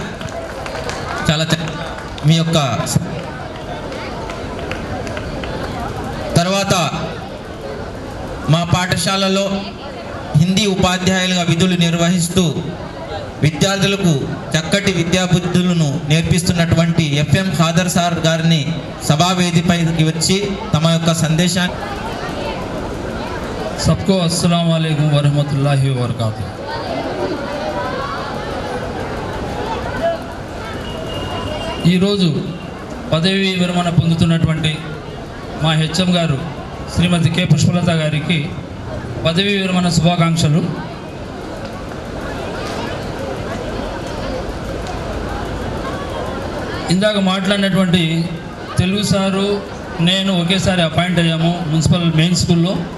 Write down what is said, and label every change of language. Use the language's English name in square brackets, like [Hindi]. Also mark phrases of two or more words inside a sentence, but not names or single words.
[Telugu] చాలా మీ యొక్క తర్వాత మా పాఠశాలలో హిందీ ఉపాధ్యాయులుగా విధులు నిర్వహిస్తూ విద్యార్థులకు చక్కటి విద్యాబుద్ధులను నేర్పిస్తున్నటువంటి ఎఫ్ఎం ఖాదర్ సార్ గారిని సభావేదికపైకి వచ్చి తమ యొక్క సందేశాన్ని. [Arabic] सबको السلام عليكم ورحمة الله وبركاته. [Telugu] ఈరోజు పదవి విరమణ పొందుతున్నటువంటి మా హెచ్ఎం గారు శ్రీమతి కె పుష్పలత గారికి పదవి విరమణ శుభాకాంక్షలు. ఇందాక మాట్లాడినటువంటి తెలుగు సారు నేను ఒకేసారి అపాయింట్ అయ్యాము [English] municipal main school.